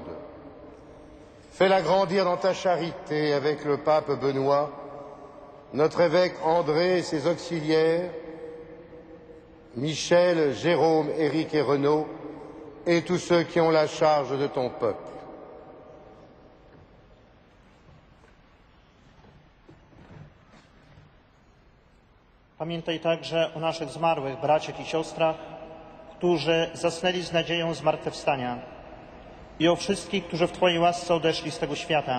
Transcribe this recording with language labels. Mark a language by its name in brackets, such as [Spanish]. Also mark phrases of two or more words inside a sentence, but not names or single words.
[French] Fais-la grandir dans ta charité avec le pape Benoît, notre évêque André et ses auxiliaires, Michel, Jérôme, Éric et Renaud, et tous ceux qui ont la charge de ton peuple. [Polish] Pamiętaj także o naszych zmarłych braciach i siostrach, którzy zasnęli z nadzieją zmartwychwstania, i o wszystkich, którzy w Twojej łasce odeszli z tego świata.